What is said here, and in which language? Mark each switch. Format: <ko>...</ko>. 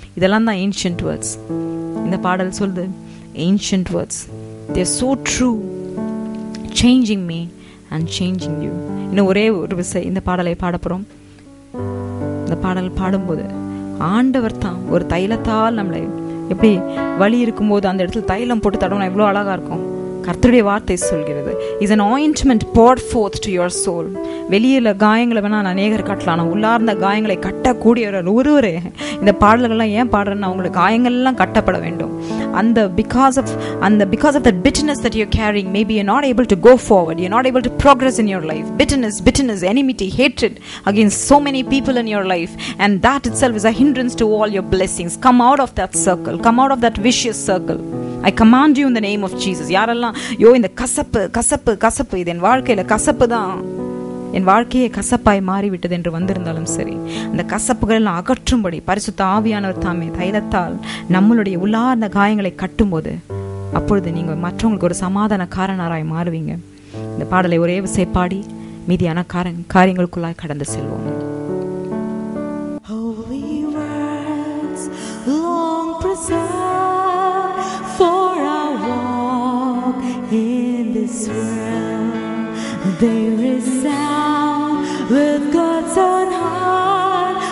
<ta>இதெல்லாம் தான்</ta> <en>Ancient words.</en> <ta>இந்த பாடல் சொல்லுது</ta> <en>Ancient words, they are so true, changing me and changing you.</en> <ta>இன்னும் ஒரே ஒரு விஷயம், இந்த பாடலை பாடப்போறோம். இந்த பாடல் பாடும்போது ஆண்டவர் தான் ஒரு தைலத்தால் நம்மளை, எப்படி வலி இருக்கும்போது அந்த இடத்துல தைலம் போட்டு தடவினா எவ்வளோ அழகா இருக்கும். கர்த்தருடைய வார்த்தை சொல்கிறது,</ta> <en>is an ointment poured forth to your soul.</en> <ta>வெளியில காயங்களை வேணா அநேகர் கட்டலாம், ஆனால் உள்ளார்ந்த காயங்களை கட்டக்கூடியவர் ஒருவரே. இந்த பாடல்கள்லாம் ஏன் பாடுறேன்னா, உங்களுக்கு காயங்கள்லாம் கட்டப்பட வேண்டும்.</ta> <en>அந்த because of that bitterness that you're carrying, maybe you're not able to go forward, you're not able to progress in your life. Bitterness, enmity, hatred against so many people in your life, and that itself is a hindrance to all your blessings. Come out of that circle, come out of that vicious circle. I command you in the name of Jesus.</en> <ta>யாரெல்லாம் இந்த கசப்பு இது என் வாழ்க்கையில கசப்பு தான், என் வாழ்க்கையை கசப்பாய் மாறிவிட்டது என்று வந்திருந்தாலும் சரி, அந்த கசப்புகள் எல்லாம் அகற்றும்படி பரிசுத்த ஆவியானவர் தாமே தைலத்தால் நம்மளுடைய உள்ளார்ந்த காயங்களை கட்டும்போது, அப்பொழுது நீங்க மற்றவங்களுக்கு ஒரு சமாதான காரணராய் மாறுவீங்க. இந்த பாடலை ஒரே விசை பாடி மீதியான காரியங்களுக்குள்ளாய் கடந்து செல்வோம்.</ta> <en>Holy words, long preserved for our walk in this world. There is sound with God's own heart.</en>